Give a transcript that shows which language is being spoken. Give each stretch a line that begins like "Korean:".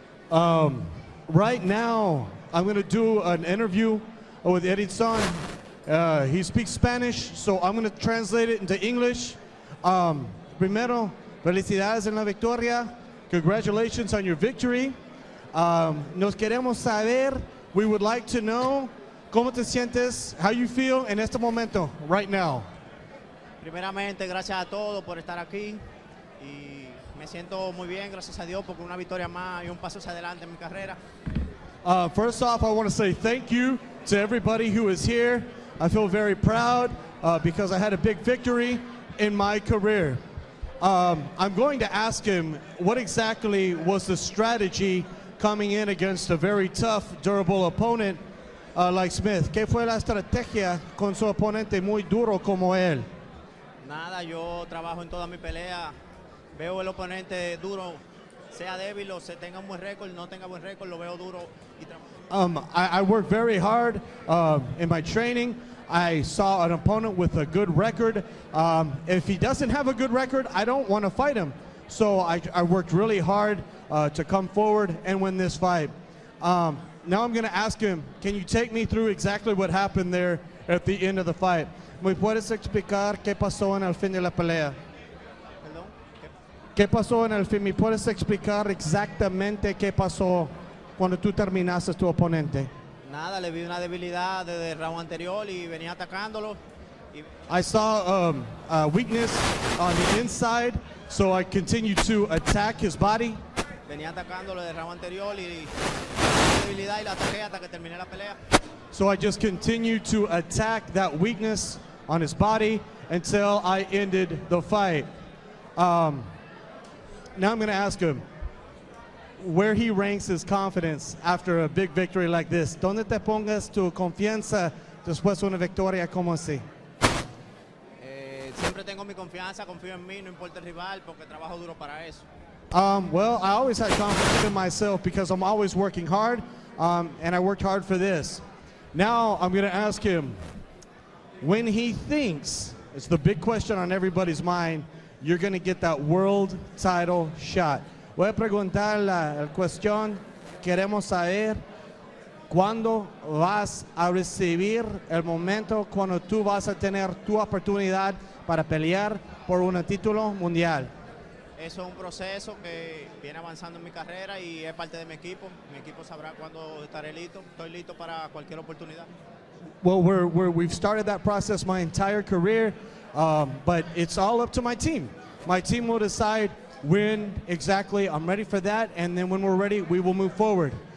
English: Right now, I'm going to do an interview with Eridson. He speaks Spanish, so I'm going to translate it into English.
Spanish: Primero, felicidades en la victoria.
English: Congratulations on your victory.
Spanish: Nos queremos saber,
English: we would like to know,
Spanish: ¿cómo te sientes?
English: How you feel
Spanish: en este momento,
English: right now?
Spanish: Primeramente, gracias a todos por estar aquí. Y me siento muy bien, gracias a Dios, porque una victoria más y un paso hacia adelante en mi carrera.
English: First off, I want to say thank you to everybody who is here. I feel very proud because I had a big victory in my career. I'm going to ask him what exactly was the strategy coming in against a very tough, durable opponent like Smith.
Spanish: ¿Qué fue la estrategia con su oponente muy duro como él? Nada, yo trabajo en toda mi pelea. Veo el oponente duro, sea débil o se tenga un buen récord, no tenga buen récord, lo veo duro y trabajo.
English: I work very hard in my training. I saw an opponent with a good record. If he doesn't have a good record, I don't want to fight him. So I worked really hard to come forward and win this fight. Now I'm going to ask him, can you take me through exactly what happened there at the end of the fight?
Spanish: ¿Me puedes explicar qué pasó en el fin de la pelea? ¿Perdón? ¿Qué pasó en el fin? ¿Me puedes explicar exactamente qué pasó cuando tú terminaste tu oponente? Nada, le vi una debilidad desde el round anterior y venía atacándolo.
English: I saw a weakness on the inside, so I continued to attack his body.
Spanish: Venía atacándolo desde el round anterior y debilidad y la ataqué hasta que terminé la pelea.
English: So I just continued to attack that weakness on his body until I ended the fight. Now I'm going to ask him where he ranks his confidence after a big victory like this.
Spanish: ¿Dónde te pongas tu confianza después de una victoria como así? Siempre tengo mi confianza, confío en mí, no importa el rival, porque trabajo duro para eso.
English: Well, I always had confidence in myself because I'm always working hard, and I worked hard for this. Now I'm going to ask him, when he thinks, it's the big question on everybody's mind, you're going to get that world title shot.
Spanish: Voy a preguntar la cuestión, queremos saber cuándo vas a recibir el momento cuando tú vas a tener tu oportunidad para pelear por un título mundial. Eso es un proceso que viene avanzando en mi carrera y es parte de mi equipo. Mi equipo sabrá cuándo estaré listo. Estoy listo para cualquier oportunidad.
English: well, we've started that process my entire career, but it's all up to my team. My team will decide when exactly I'm ready for that, and then when we're ready, we will move forward.